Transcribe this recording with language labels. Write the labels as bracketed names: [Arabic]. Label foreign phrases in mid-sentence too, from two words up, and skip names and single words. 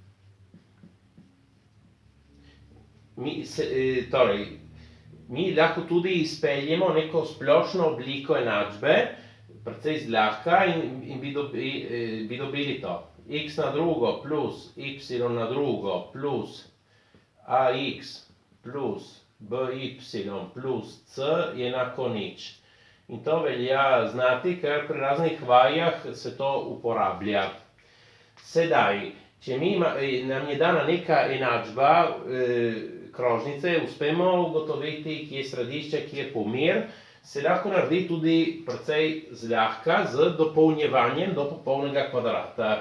[Slovenian] Torej, mi lahko tudi izpeljemo neko splošno obliko enačbe, precej zlahka, in bi dobili to. X na drugo plus y na drugo plus ax plus by plus c je enako nič. In to velja znati, ker pri raznih vajah se to uporablja. Sedaj, če nam je dana neka enačba krožnice, uspemo ugotoviti, kje je središče, kje je pomer, se lahko naredi tudi precej zlahka z dopolnjevanjem do popolnega kvadrata.